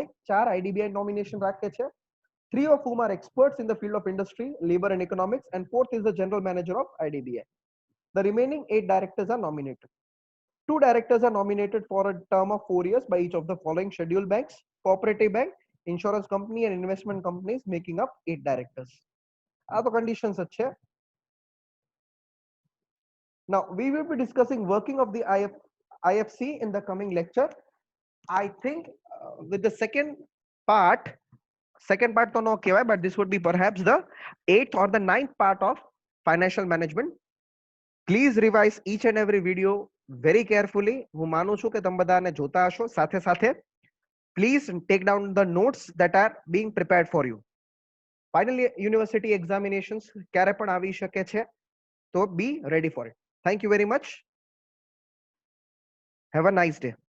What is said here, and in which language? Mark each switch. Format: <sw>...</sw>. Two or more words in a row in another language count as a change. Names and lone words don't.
<gu>4 IDBI nomination રાખે છે.</gu> <en>3 of whom are experts in the field of industry, labor and economics, and 4th is the general manager of IDBI. The remaining 8 directors are nominated. 2 directors are nominated for a term of 4 years by each of the following scheduled banks, cooperative bank, insurance company and investment companies, making up 8 directors.</en> <gu>આ તો conditions જ છે.</gu> <en>Now we will be discussing working of the IFC in the coming lecture. I think with the second part</en> <gu>તો no કહેવાય,</gu> <en>but this would be perhaps the 8th or the 9th part of financial management. Please revise each and every video very carefully.</en> <gu>હું માનું છું કે તમે બધાને જોતા હશો. સાથે સાથે</gu> <en>please take down the notes that are being prepared for you. Finally, university examinations</en> <gu>ક્યારે પણ આવી શકે છે,</gu> <en>so be ready for it. Thank you very much. Have a nice day.</en>